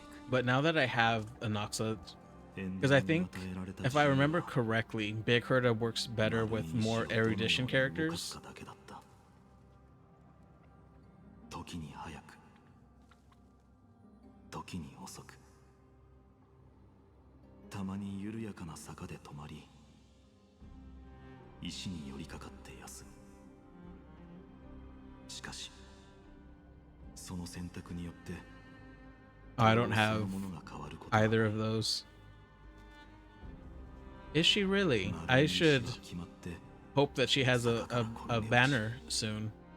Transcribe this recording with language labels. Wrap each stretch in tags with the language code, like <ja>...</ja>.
<en>but now that I have Anaxa, because I think if I remember correctly, Big Herta works better with more erudition characters.</en> <ja>時に早く、時に遅く、たまに緩やかな坂で止まり、石に寄りかかって休む。しかし、その選択によって、</ja> <en>I don't have either of those. Is she really? I should hope that she has a banner soon.</en>